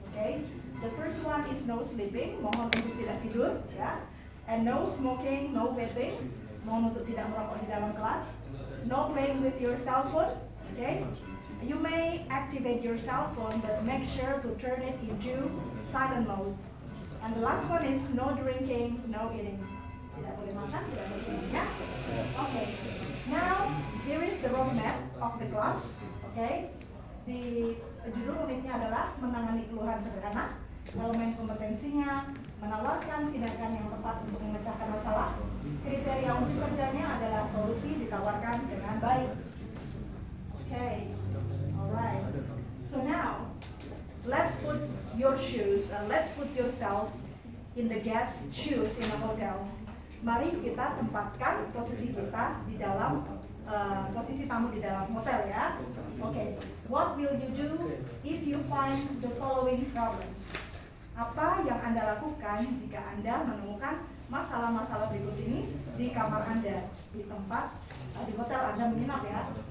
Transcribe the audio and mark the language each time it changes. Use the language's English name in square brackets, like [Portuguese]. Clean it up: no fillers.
[English] Okay, the first one is no sleeping, mohon untuk tidak tidur, ya, and no smoking, no vaping, mohon untuk tidak merokok di dalam kelas, no playing with your cell phone. Okay, you may activate your cell phone, but make sure to turn it into silent mode. And the last one is no drinking, no eating. [Indonesian] Tidak boleh makan, tidak boleh minum, ya. [English] Okay. Now, here is the roadmap of the class. Okay. [Indonesian] Di judul unitnya adalah menangani keluhan sederhana, elemen kompetensinya, menawarkan tindakan yang tepat untuk memecahkan masalah. Kriteria untuk kerjanya adalah solusi ditawarkan dengan baik. [English] Okay. Alright. So now, let's put your shoes, let's put yourself in the guest shoes in a hotel. [Indonesian] Mari kita tempatkan posisi kita di dalam posisi tamu di dalam hotel ya. [English] Okay, what will you do if you find the following problems? [Indonesian] Apa yang Anda lakukan jika Anda menemukan masalah-masalah berikut ini di kamar Anda, di tempat di hotel Anda menginap ya?